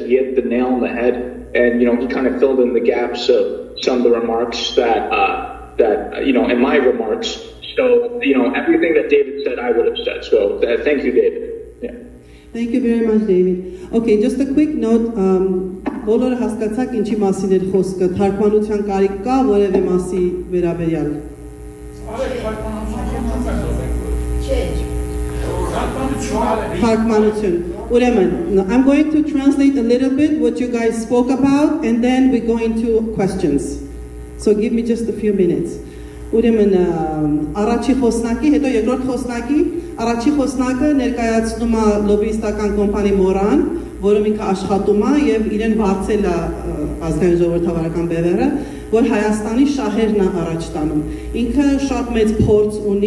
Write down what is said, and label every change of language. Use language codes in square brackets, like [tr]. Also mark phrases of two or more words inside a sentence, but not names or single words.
[en] He hit the nail on the head, and he kind of filled in the gaps of some of the remarks that in my remarks. So everything that David said, I would have said. So thank you, David. Yeah. Thank you very much, David. Okay, just a quick note. [hy] Բոլորը հասկացաք ինչի մասին էր խոսքը, թարգմանության կարիք կա որևէ մասի վերաբերյալ։ Թարգմանություն։ Ուրեմն, [en] I'm going to translate a little bit what you guys spoke about and then we go into questions. So give me just a few minutes. [hy] Ուրեմն, առաջի խոսնակի, հետո երկրորդ խոսնակի, առաջի խոսնակը ներկայացնում է լոբիստական կոմպանիա Մորան, որը ինքը աշխատում է եւ իրեն վարձել է Ազգային-Ժողովրդավարական Բևեռը, որ Հայաստանի շահերն է առաջ տանում։ Ինքը շատ մեծ փորձ ունի,